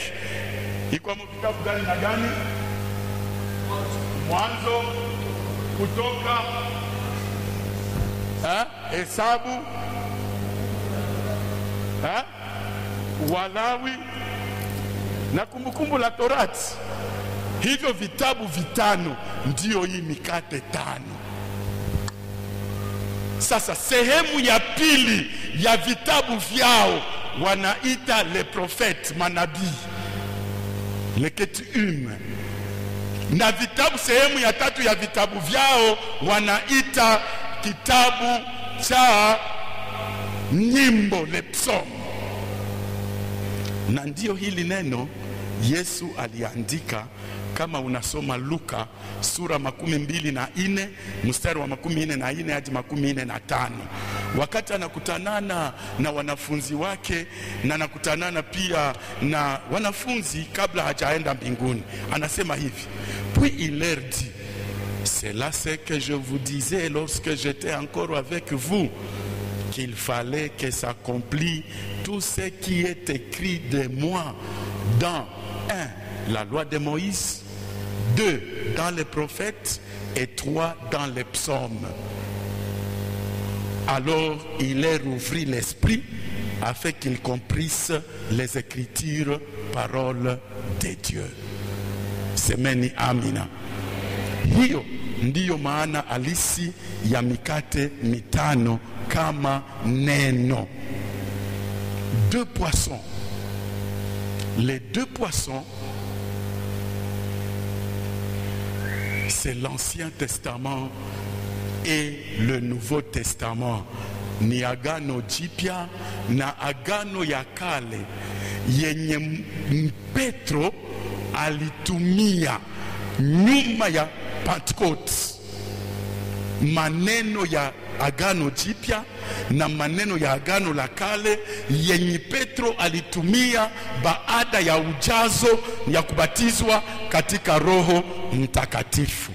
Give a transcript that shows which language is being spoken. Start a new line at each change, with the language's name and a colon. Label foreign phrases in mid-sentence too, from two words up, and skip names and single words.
Swahili: Iko mu vitabu gani na gani? Mwanzo, Kutoka, Hesabu, Walawi na Kumbukumbu la Torati. Hivyo vitabu 5 ndio hii mikate 5. Sasa sehemu ya pili ya vitabu vyao wanaita
French: les prophètes,
Swahili: manabii, le Ketuvim. Na vitabu sehemu ya 3 ya vitabu vyao wanaita kitabu cha nyimbo,
French: le psaume.
Swahili: Na ndio hili neno Yesu aliandika. Kama unasoma Luka sura 24 mstari wa 44 hadi 45, wakati anakutanana na wanafunzi wake na anakutanana pia na wanafunzi kabla hajaenda mbinguni, anasema hivi:
French: puis il leur dit, c'est là ce que je vous disais lorsque j'étais encore avec vous, qu'il fallait que s'accomplisse tout ce qui est écrit de moi dans 1. la loi de Moïse, 2. dans les prophètes et 3. dans les psaumes. Alors il leur ouvrit l'esprit afin qu'ils comprissent les écritures, paroles de Dieu.
Swahili: Semeni amina. Hiyo ndiyo maana halisi ya mikate mitano kama neno.
French: 2 poissons. Les 2 poissons, c'est l'Ancien Testament et le Nouveau Testament.
Swahili: Ni agano jipya na agano ya kale yenye Petro alitumia nyuma ya Pentecote. Maneno ya agano jipya na maneno ya agano la kale yenye Petro alitumia baada ya ujazo ya kubatizwa katika Roho Mtakatifu.